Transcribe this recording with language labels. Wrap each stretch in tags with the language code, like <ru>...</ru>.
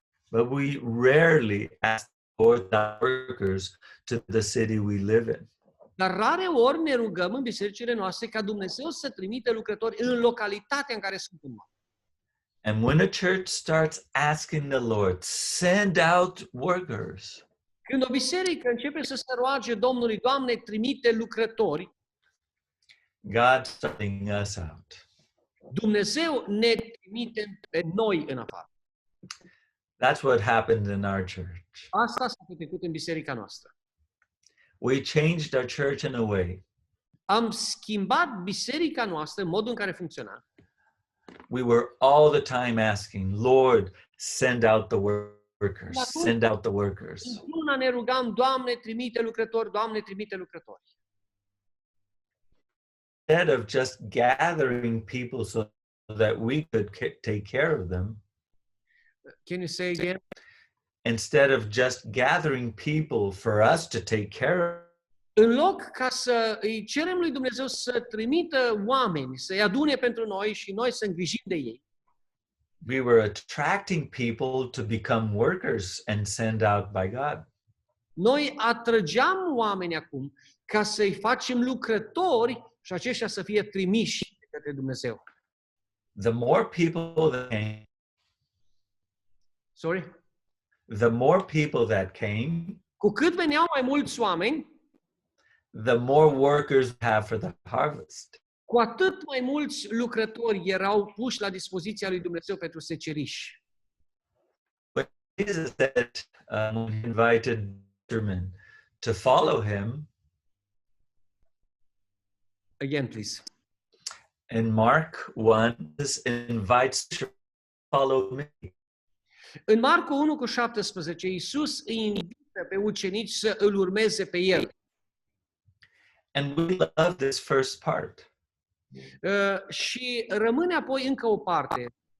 <en>But we rarely ask for the workers to the city we live in.</en> <ro>Dar rare ori ne rugăm în bisericile noastre ca Dumnezeu să trimite lucrători în localitatea în care suntem noi.</ro> <en>And when a church starts asking the Lord, send out workers,</en> <ro>Când o biserică începe să se roage Domnului, Doamne, trimite lucrători,</ro> <en>God's starting us out.</en> <ro>Dumnezeu ne trimite pe noi în afară.</ro> <en>That's what happened in our church.</en> <ro>Asta s-a petrecut în biserica noastră.</ro> <en>We changed our church in a way.</en> <ro>Am schimbat biserica noastră în modul în care funcționa.</ro> <en>We were all the time asking, Lord, send out the workers, send out the workers.</en> <ro>Într-una ne rugam, Doamne, trimite lucrători, Doamne, trimite lucrători.</ro> <en>Instead of just gathering people so that we could take care of them, Can you say again? instead of just gathering people for us to take care of,</en> <ro>În loc ca să îi cerem lui Dumnezeu să trimită oameni, să-i adune pentru noi și noi să îngrijim de ei,</ro> <en>we were attracting people to become workers and sent out by God.</en> <ro>noi atrăgeam oameni acum ca să-i facem lucrători și aceștia să fie trimiși de către Dumnezeu.</ro> <en>The more people that came, Sorry? the more people that came,</en> <ro>Cu cât veneau mai mulți oameni,</ro> <en>the more workers we have for the harvest.</en> <ro>cu atât mai mulți lucrători erau puși la dispoziția lui Dumnezeu pentru seceriș.</ro> <en>But Jesus said, when he invited fishermen to follow him, Again, please. in Mark 1, Jesus invites fishermen to follow me.</en> <ro>În Marcu 1:17, Iisus îi invită pe ucenici să îl urmeze pe el.</ro> <en>And we love this first part.</en> <ro>Și rămâne apoi încă o parte.</ro>